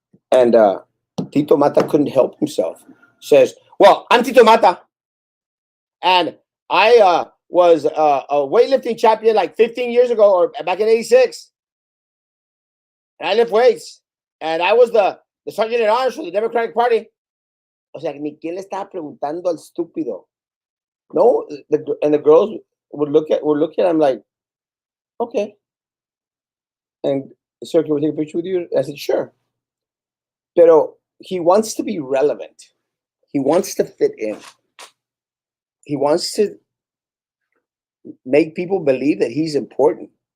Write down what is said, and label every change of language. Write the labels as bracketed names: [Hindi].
[English] And Tito Mata couldn't help himself. Says, "Well, I'm Tito Mata, and I was a weightlifting champion like 15 years ago, or back in '86, and I lift weights, and I was the sergeant at arms for the Democratic Party." [Spanish] O sea, ni quién le estaba preguntando al estúpido. [English] No, and the girls would look at him like, "Okay." And, "Sir, can we take a picture with you?" I said, "Sure." Pero he wants to be relevant. He wants to fit in. He wants to make people believe that he's important.